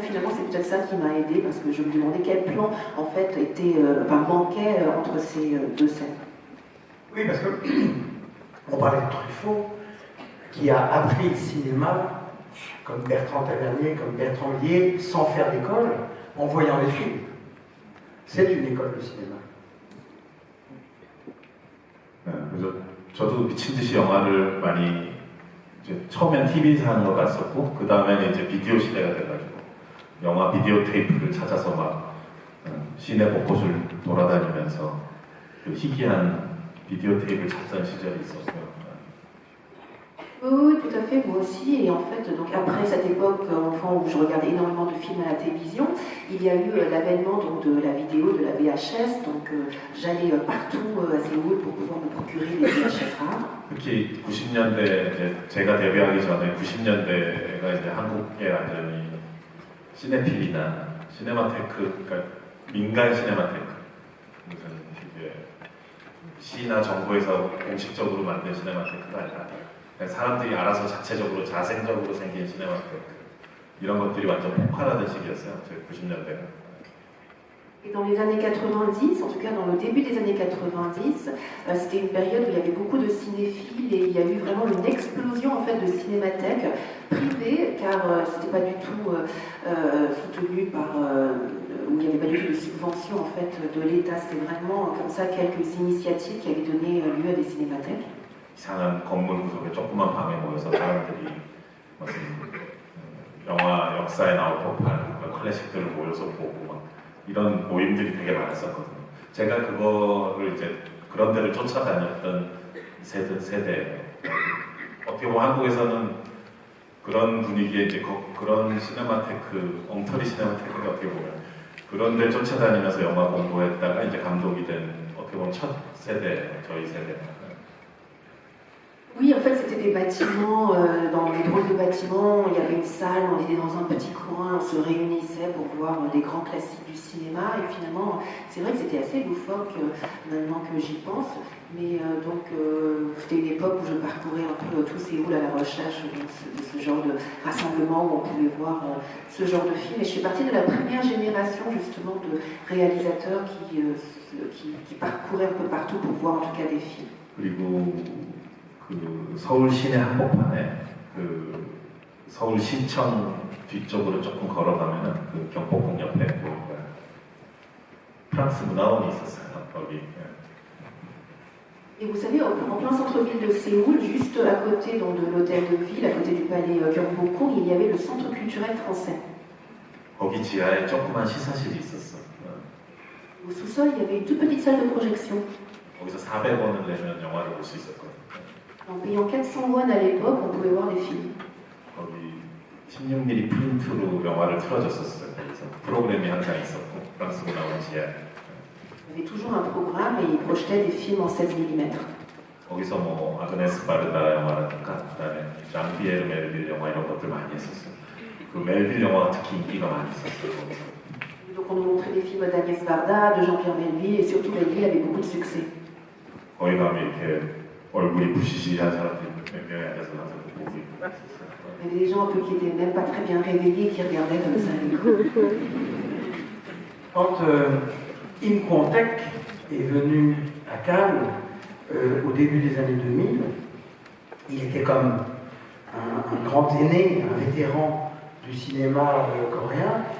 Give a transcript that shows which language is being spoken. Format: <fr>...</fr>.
<fr>Finalement, c'est peut-être ça qui m'a aidée, parce que je me demandais quel plan, en fait, manquait entre ces deux scènes. Oui, parce que on parlait de Truffaut, qui a appris le cinéma comme Bertrand Tavernier, comme Bertrand Blier, sans faire d'école, en voyant les films. C'est une école de cinéma.</fr> <ko>네, 그래서 저도 미친 듯이 영화를 많이 이제 처음엔 TV에서 하는 걸 봤었고 그 다음에는 이제 비디오 시대가 돼가지고 영화 비디오 테이프를 찾아서 막 시내 곳곳을 돌아다니면서 그 희귀한 비디오 테이프를 찾던 시절이 있었어요.</ko> <fr>Oui, tout à fait, moi aussi. Et en fait, donc après cette époque enfant où je regardais énormément de films à la télévision, il y a eu l'avènement de la vidéo, de la VHS. Donc j'allais partout à Séoul pour pouvoir me procurer des VHS rares.</fr> <ko>특히 90년대 이제 제가 데뷔하기 전에 90년대가 이제 한국에 완전히 시네필이나 시네마테크, 그러니까 민간 시네마테크 무슨 이게 시나 정부에서 공식적으로 만든 시네마테크가 아니라 사람들이 알아서 자체적으로 자생적으로 생긴 시네마테크 이런 것들이 완전 폭발하던 시기였어요. 90년대가.</ko> <fr>Et dans les années 90, en tout cas dans le début des années 90, c'était une période où il y avait beaucoup de cinéphiles et il y a eu vraiment une explosion en fait de cinémathèques privées, car c'était pas du tout soutenu par, où il n'y avait pas du tout de subvention en fait de l'État. C'était vraiment comme ça quelques initiatives qui avaient donné lieu à des cinémathèques.</fr> <ko>이상한 건물 구석에 조그만 방에 모여서 사람들이 무슨 영화 역사에 나올 법한 클래식들을 모여서 보고 막 이런 모임들이 되게 많았었거든요. 제가 그거를 이제 그런 데를 쫓아다녔던 세대. 어떻게 보면 한국에서는 그런 분위기에 이제 그런 시네마테크, 엉터리 시네마테크가 어떻게 보면 그런 데 쫓아다니면서 영화 공부했다가 이제 감독이 된 어떻게 보면 첫 세대, 저희 세대.</ko> <fr>Oui, en fait, c'était des bâtiments, dans des drôles de bâtiments, il y avait une salle, on était dans un petit coin, on se réunissait pour voir des grands classiques du cinéma, et finalement, c'est vrai que c'était assez loufoque, maintenant que j'y pense, mais donc, c'était une époque où je parcourais un peu tous Séoul à la recherche de ce genre de rassemblement où on pouvait voir ce genre de film, et je fais partie de la première génération, justement, de réalisateurs qui parcouraient un peu partout pour voir, en tout cas, des films.</fr> <ko>그리고 그 서울 시내 한복판에 그 서울시청 뒤쪽으로 조금 걸어가면은 그 경복궁 옆에 그 프랑스 문화원이 있었어요. 거기.</ko> <fr>Et vous savez, en plein centre-ville de Séoul, juste à côté donc, de l'hôtel de ville, à côté du palais Gyeongbokgung, il y avait le centre culturel français.</fr> <ko>거기 지하에 조그만 시사실이 있었어.</ko> <fr>Au sous-sol, il y avait une toute petite salle de projection.</fr> <ko>거기서 400원을 내면 영화를 볼 수 있었거든.</ko> <fr>En payant 400 won à l'époque, on pouvait voir des films.</fr> <ko>거기 16mm 프린트로 영화를 틀어줬었어요. 그래서 프로그램이 항상 있었고 프랑스 문화원 지하에.</ko> <fr>Il y avait toujours un programme et ils projetaient des films en 16 mm.</fr> <ko>거기서 뭐 아그네스 바르다 영화라든가 그다음에 장피에르 멜빌 영화 이런 것들 많이 했었어요. 그 멜빌 영화가 특히 인기가 많이 있었어요. 거기서.</ko> <fr>Donc on nous montrait des films d'Agnès Varda, de Jean-Pierre Melville, et surtout Melville avait beaucoup de succès.</fr> <ko>거기 가면 이렇게 얼굴이 부시시한 사람들이 몇 명이 앉아서 항상 보고 있었어요.</ko> <fr>Il y avait des gens un peu qui n'étaient même pas très bien réveillés, qui regardaient comme ça. Quand Im Kwon-taek est venu à Cannes au début des années 2000, il était comme un grand aîné, un vétéran du cinéma coréen.</fr>